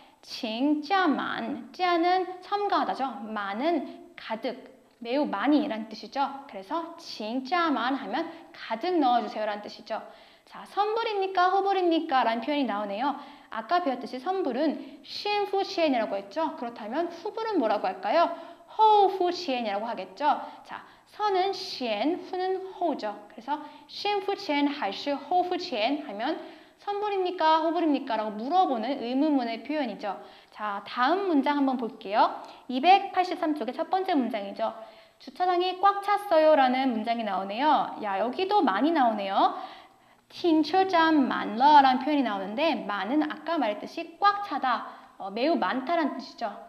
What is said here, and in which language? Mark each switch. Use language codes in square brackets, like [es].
[zh] 请加满, [ko] 加는 첨가하다죠. 만은 가득, 매우 많이 라는 뜻이죠. 그래서 [zh] 请加满 [ko] 하면 가득 넣어주세요 라는 뜻이죠. 자, 선불입니까? 후불입니까? 라는 표현이 나오네요. 아까 배웠듯이 선불은 先付钱이라고 했죠. 그렇다면 후불은 뭐라고 할까요? 后付钱이라고 하겠죠. 자, 선은 先, 후는 호죠. 그래서 [zh] 先付钱还是后付钱 [ko] 하면 선불입니까? 호불입니까? 라고 물어보는 의문문의 표현이죠. 자, 다음 문장 한번 볼게요. 283쪽의 첫 번째 문장이죠. 주차장이 꽉 찼어요 라는 문장이 나오네요. 야, 여기도 많이 나오네요. [zh] 停车站满了 [ko] 라는 표현이 나오는데 많은 아까 말했듯이 꽉 차다, 매우 많다라는 뜻이죠.